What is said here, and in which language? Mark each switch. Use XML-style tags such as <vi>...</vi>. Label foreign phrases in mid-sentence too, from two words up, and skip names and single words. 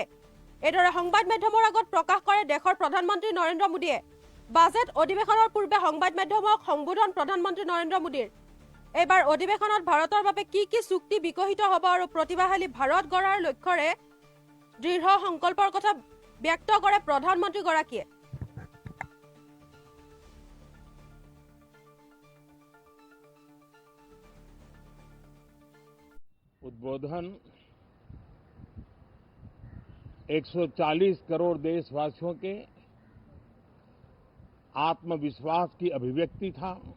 <as>এইদৰে সংবাদ মাধ্যমৰ আগত প্ৰকাশ কৰে দেশৰ প্ৰধানমন্ত্ৰী নৰেন্দ্ৰ মোদীয়ে। বাজেট অধিৱেশনৰ পূৰ্বে সংবাদ মাধ্যমক সম্বোধন প্ৰধানমন্ত্ৰী নৰেন্দ্ৰ মোদীৰ। এইবাৰ অধিৱেশনত ভাৰতৰ বাবে কি কি চুক্তি বিকশিত হ'ব আৰু প্ৰতিভাশালী ভাৰত গঢ়াৰ লক্ষ্যৰে দৃঢ় সংকল্পৰ কথা ব্যক্ত কৰে প্ৰধানমন্ত্ৰীগৰাকীয়ে।</as> <hi>उद्बोधन 140 करोड़ देशवासियों के आत्मविश्वास की अभिव्यक्ति था।</hi>